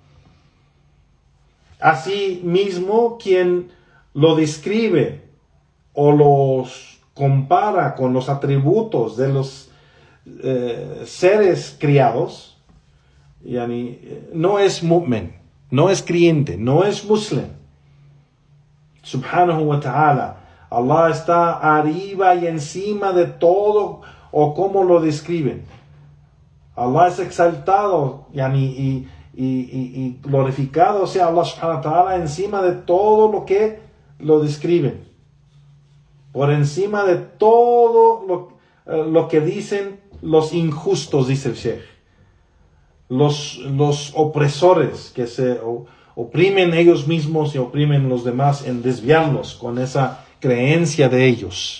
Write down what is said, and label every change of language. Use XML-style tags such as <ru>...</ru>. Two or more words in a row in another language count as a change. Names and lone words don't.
<es>Así mismo, quien lo describe o los compara con los atributos de los seres criados, no es mu'min, no es creyente, no es muslim.</es> <ar>سبحانه وتعالى,</ar> <es>Allah está arriba y encima de todo, o como lo describen. Allah es exaltado y glorificado sea Allah</es> <ar>سبحانه وتعالى</ar> <es>encima de todo lo que lo describen. Por encima de todo lo que dicen los injustos, dice el Sheikh. Los opresores que se oprimen ellos mismos y oprimen los demás en desviarlos con esa creencia de ellos.</es>